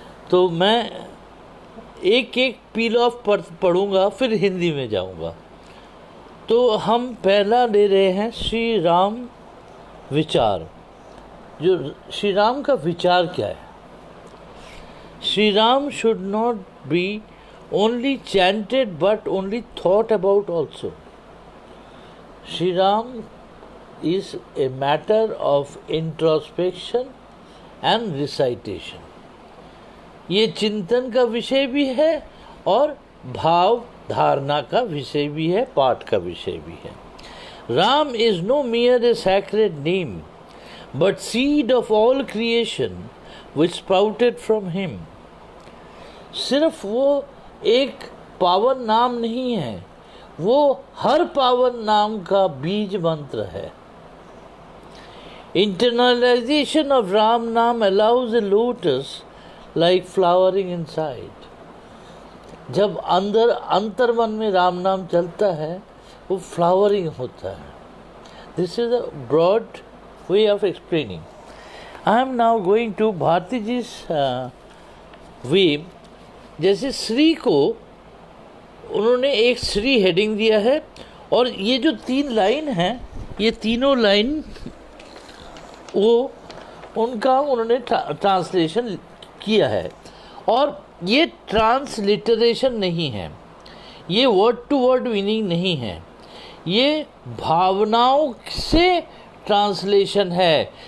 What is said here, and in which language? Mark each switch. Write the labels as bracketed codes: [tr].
[hi] तो मैं एक एक पील ऑफ पढ़ूंगा, फिर हिंदी में जाऊंगा। तो हम पहला ले रहे हैं श्री राम विचार। जो श्री राम का विचार क्या है? [en] Shri Ram should not be only chanted but only thought about also. Shri Ram is a matter of introspection and recitation. [hi] ये चिंतन का विषय भी है और भाव धारणा का विषय भी है, पाठ का विषय भी है। [en] Ram is no mere a sacred name, but seed of all creation which sprouted from him. [hi] सिर्फ वो एक पावन नाम नहीं है, वो हर पावन नाम का बीज मंत्र है। [en] Internalization of Ram Naam allows a lotus like flowering inside. [hi] जब अंदर अंतर्मन में राम नाम चलता है वो फ्लावरिंग होता है। [en] This is a broad way of explaining. I am now going to Bharti ji's way. [hi] जैसे श्री को उन्होंने एक श्री हेडिंग दिया है और ये जो 3 लाइन हैं, ये तीनों लाइन वो उनका उन्होंने ट्रांसलेशन किया है। और ये ट्रांसलिटरेशन नहीं है, ये वर्ड टू वर्ड मीनिंग नहीं है, ये भावनाओं से ट्रांसलेशन है।